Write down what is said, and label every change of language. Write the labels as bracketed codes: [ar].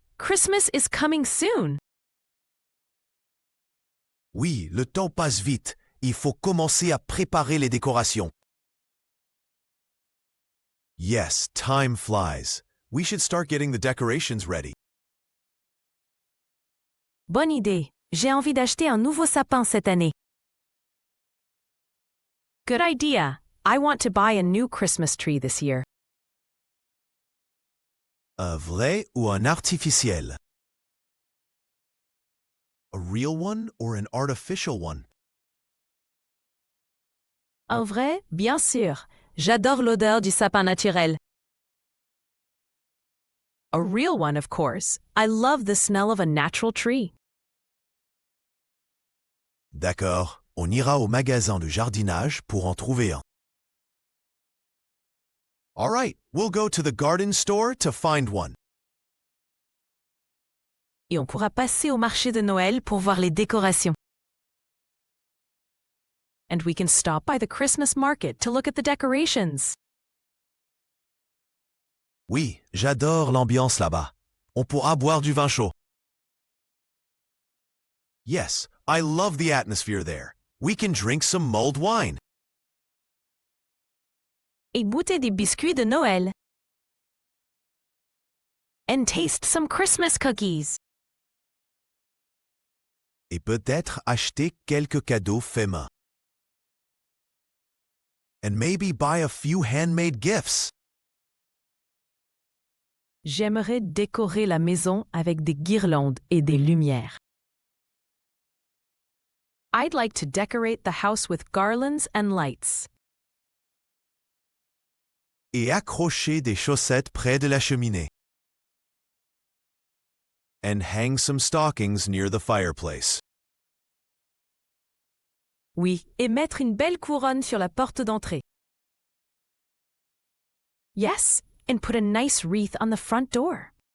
[en] Christmas is coming soon. [fr] Oui, le temps passe vite. Il faut commencer à préparer les décorations. [en] Yes, time flies. We should start getting the decorations ready. [fr] Bonne idée. J'ai envie d'acheter un nouveau sapin cette année. [en] Good idea. I want to buy a new Christmas tree this year. [fr] Un vrai ou un artificiel? [en] A real one or an artificial one? [fr] Un vrai? Bien sûr. J'adore l'odeur du sapin naturel. [en] A real one, of course. I love the smell of a natural tree. [fr] D'accord, on ira au magasin de jardinage pour en trouver un. [en] All right, we'll go to the garden store to find one. [fr] Et on pourra passer au marché de Noël pour voir les décorations. [en] And we can stop by the Christmas market to look at the decorations. [fr] Oui, j'adore l'ambiance là-bas. On pourra boire du vin chaud. [en] Yes, I love the atmosphere there. We can drink some mulled wine. [fr] Et goûter des biscuits de Noël. [en] And taste some Christmas cookies. [fr] Et peut-être acheter quelques cadeaux faits main. [en] And maybe buy a few handmade gifts. [fr] J'aimerais décorer la maison avec des guirlandes et des lumières. [en] I'd like to decorate the house with garlands and lights. [fr] Et accrocher des chaussettes près de la cheminée. [en] And hang some stockings near the fireplace. [fr] Oui, et mettre une belle couronne sur la porte d'entrée. [en] Yes, and put a nice wreath on the front door.